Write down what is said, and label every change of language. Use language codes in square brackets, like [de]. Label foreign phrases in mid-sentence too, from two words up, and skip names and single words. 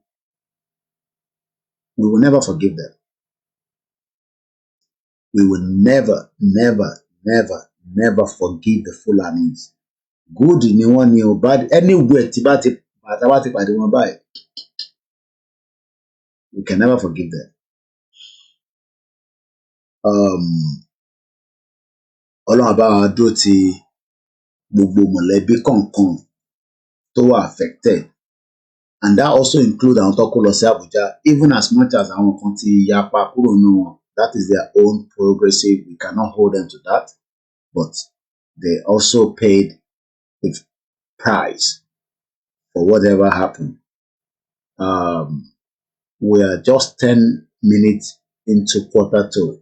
[en] We will never forgive them. We will never forgive the Fulanis. [yo] Good ni wọ́n ni o, [en] bad anywhere [yo] tí bá ti pàdé wọn báyìí. [en] We can never forgive them. [yo] Ọlọ́run bá wa dúró ti gbogbo mọ̀lẹ́bí kọ̀ọ̀kan tó wà affected, [en] and that also include [yo] àwọn tó kó lọ sí Abuja, [en] even as much as [yo] àwọn kan ti yapa kúrò nínú wọn. [en] That is their own prerogative. We cannot hold them to that, but they also paid the price for whatever happened. We are just 10 minutes into quarter two.